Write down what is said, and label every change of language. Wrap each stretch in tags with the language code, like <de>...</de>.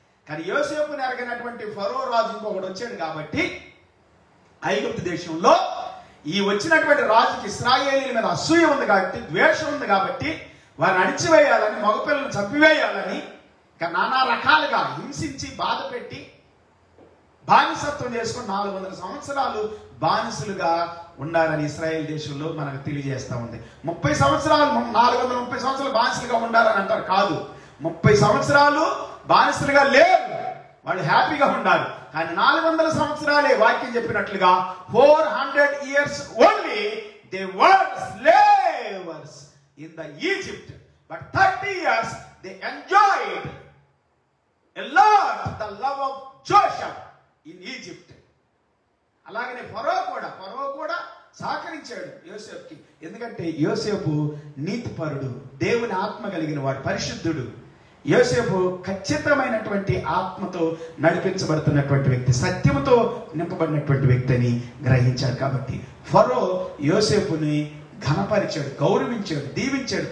<te>కానీ యోసేపుని ఎరగినటువంటి ఫరో రాజు ఇంకొకటి వచ్చాడు కాబట్టి ఐగుప్తు దేశంలో ఈ వచ్చినటువంటి రాజుకి ఇశ్రాయేలీల మీద అసూయ ఉంది కాబట్టి, ద్వేషం ఉంది కాబట్టి వారిని అణిచివేయాలని, మగపిల్లలను చంపివేయాలని నానా రకాలుగా హింసించి బాధ పెట్టి బానిసత్వం చేసుకుని 400 సంవత్సరాలు బానిసలుగా ఉండాలని ఇశ్రాయేల్ దేశంలో మనకు తెలియజేస్తా ఉంది. 30 సంవత్సరాలు 430 సంవత్సరాలు బానిసలుగా ఉండాలని అంటారు. కాదు, 30 సంవత్సరాలు బానిసలుగా లేరు, వాళ్ళు హ్యాపీగా ఉండాలి. కానీ 400 సంవత్సరాలే వాక్యం చెప్పినట్లుగా</te> <en>400 years only they were slavers in the Egypt, but 30 years they enjoyed a lot the love of Joseph in Egypt.</en> <te>అలాగనే ఫరో కూడా సహకరించాడు యోసేపుకి. ఎందుకంటే యోసేపు నీతిపరుడు, దేవుని ఆత్మ కలిగిన వాడు, పరిశుద్ధుడు. యోసేపు ఖచ్చితమైనటువంటి ఆత్మతో నడిపించబడుతున్నటువంటి వ్యక్తి, సత్యముతో నింపబడినటువంటి వ్యక్తి అని గ్రహించాడు. కాబట్టి ఫరో యోసేపుని ఘనపరిచాడు, గౌరవించాడు, దీవించాడు.</te>